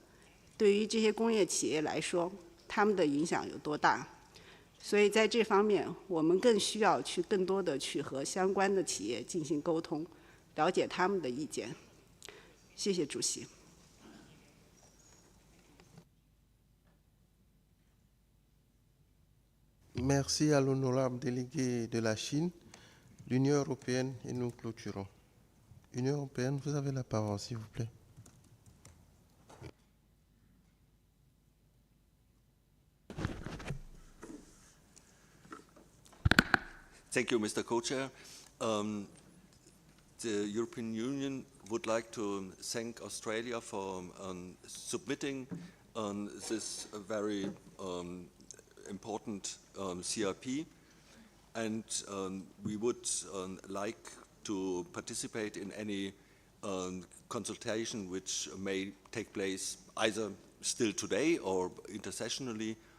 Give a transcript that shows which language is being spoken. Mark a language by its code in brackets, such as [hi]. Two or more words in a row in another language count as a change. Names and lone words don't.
[zh] 对于这些工业企业来说，他们的影响有多大？所以在这方面，我们更需要更多的去和相关的企业进行沟通，了解他们的意见。谢谢主席。 [fr] Merci à l'honorable délégué de la Chine, l'Union européenne, et nous clôturons. Union européenne, vous avez la parole, s'il vous plaît. [en] Thank you, Mr. Co-Chair. The European Union would like to thank Australia for submitting this very important CRP, and we would like to participate in any consultation which may take place either still today or intersessionally,